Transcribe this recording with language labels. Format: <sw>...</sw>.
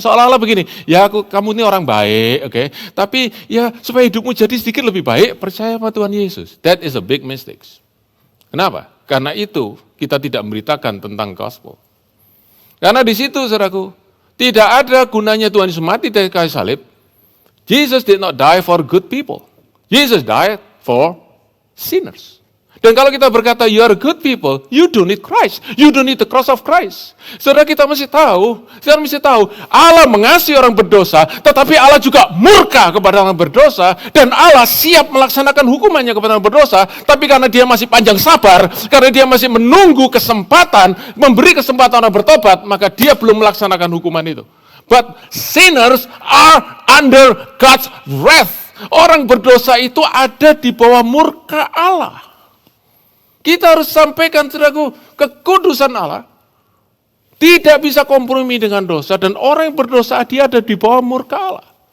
<id>Seolah-olah begini, ya kamu ini orang baik, oke. Tapi ya supaya hidupmu jadi sedikit lebih baik, percaya sama Tuhan Yesus.</id> <en>That is a big mistake.</en> <id>Kenapa? Karena itu kita tidak memberitakan tentang gospel. Karena di situ, saudaraku, tidak ada gunanya Tuhan Yesus mati dari kayu salib.</id> <en>Jesus did not die for good people. Jesus died for sinners.</en> <id>Dan kalau kita berkata,</id> <en>you are good people, you don't need Christ. You don't need the cross of Christ.</en> <id>Saudara, kita mesti tahu, Allah mengasihi orang berdosa, tetapi Allah juga murka kepada orang berdosa, dan Allah siap melaksanakan hukumannya kepada orang berdosa, tapi karena dia masih panjang sabar, karena dia masih menunggu kesempatan, memberi kesempatan orang bertobat, maka dia belum melaksanakan hukuman itu.</id> <en>But sinners are under God's wrath.</en> <id>Orang berdosa itu ada di bawah murka Allah. Kita harus sampaikan, saudaraku, kekudusan Allah tidak bisa kompromi dengan dosa, dan orang yang berdosa dia ada di bawah murka Allah.</id>